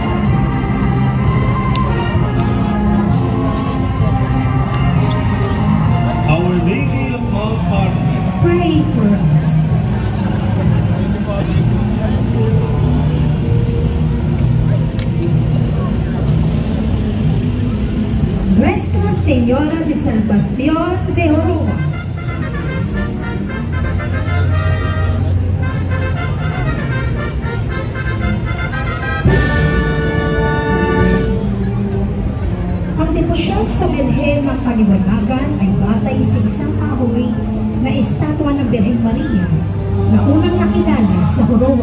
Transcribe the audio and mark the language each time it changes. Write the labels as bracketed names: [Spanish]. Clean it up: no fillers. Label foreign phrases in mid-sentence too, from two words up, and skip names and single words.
[English] Our Lady of Mount Carmel, Pray for us. [Spanish] Nuestra Señora de Salvación de Oroa. [Filipino] Ang debosyon sa Birhen ng Paliwanagan ay batay sa isang kahoy na estatwa ng Birheng Maria na unang nakilala sa Oroa.